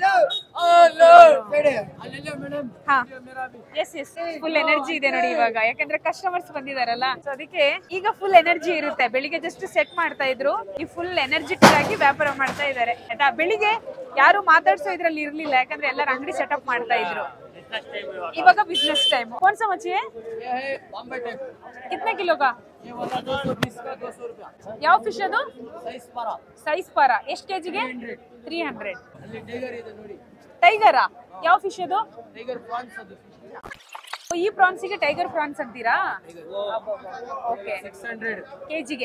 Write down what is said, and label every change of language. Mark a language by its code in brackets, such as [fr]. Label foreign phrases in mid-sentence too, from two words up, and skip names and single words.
[kn] ಹಾ, [en] yes yes, full energy [kn] ಇದೆ ನೋಡಿ ಇವಾಗ, ಯಾಕಂದ್ರೆ ಕಸ್ಟಮರ್ಸ್ ಬಂದಿದಾರಲ್ಲ. ಸೊ ಅದಕ್ಕೆ ಈಗ [en] full energy [kn] ಇರುತ್ತೆ. ಬೆಳಿಗ್ಗೆ ಜಸ್ಟ್ ಸೆಟ್ ಮಾಡ್ತಾ ಇದ್ರು, ಈ [en] full energetic [kn] ಆಗಿ ವ್ಯಾಪಾರ ಮಾಡ್ತಾ ಇದ್ದಾರೆ ಆಯ್ತಾ. ಬೆಳಿಗ್ಗೆ ಯಾರು ಮಾತಾಡ್ಸೋ ಇದ್ರಲ್ಲಿ ಇರ್ಲಿಲ್ಲ, ಯಾಕಂದ್ರೆ ಎಲ್ಲರೂ ಅಂಗಡಿ ಸೆಟಪ್ ಮಾಡ್ತಾ ಇದ್ರು. ಇವಾಗ [en] business time. [hi] कौन सा मछली है? कितने किलो का? [kn] ಯಾವ ಫಿಶ್ ಅದು? ಸೈಜ್ ಪಾರ. ಎಷ್ಟು ಕೆಜಿಗೆ? 300. ಟೈಗರಾ? ಯಾವ ಫಿಶ್ ಅದು? ಈ ಪ್ರಾನ್ಸಿಗೆ [en] tiger prawns [kn] ಅಂತೀರಾ? ಓಕೆ. 600 ಕೆಜಿಗೆ?